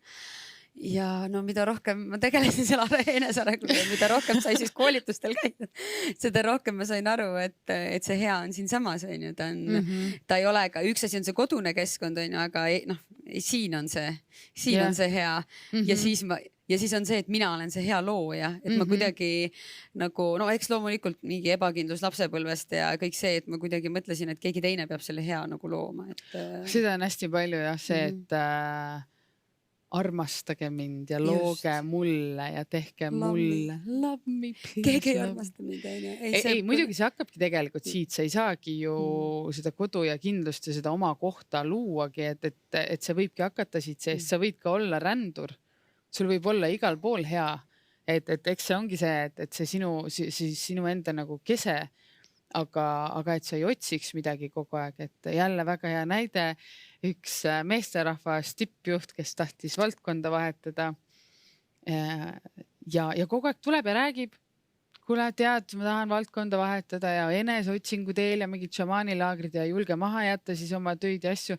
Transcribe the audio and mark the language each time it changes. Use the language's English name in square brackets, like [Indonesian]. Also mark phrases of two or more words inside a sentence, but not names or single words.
[Estonian] Ja no mida rohkem ma tegelesin selle enesearenguga, mida rohkem sai siis koolitustel käida, seda rohkem ma sain aru, et see hea on siin samas, on ju, ta ei ole ka, üks asi on see kodune keskkond, on ju, aga noh, siin on see hea ja siis on see, et mina olen see hea looja, et ma kuidagi nagu, no eks loomulikult mingi ebakindlus lapsepõlvest ja kõik see, et ma kuidagi mõtlesin, et keegi teine peab selle hea nagu looma. Seda on hästi palju jah, see, et armastage mind ja looge mulle ja tehke mulle. [English] Love me, please. [Estonian] Keegi ei armasta mind. Ei, muidugi see hakkabki tegelikult siit, sa ei saagi ju seda kodu ja kindlust ja seda oma kohta luuagi, et see võibki hakata siit seest, sa võid ka olla rändur. Sul võib olla igal pool hea, et eks see ongi see, et see sinu enda nagu kese, aga et sa ei otsiks midagi kogu aeg, et jälle väga hea näide, üks meesterahvas tippjuht, kes tahtis valdkonda vahetada ja kogu aeg tuleb ja räägib, kuule tead, ma tahan valdkonda vahetada ja eneseotsingu teel ja mingid šamaanilaagrid ja julge maha jätta siis oma töid ja asju.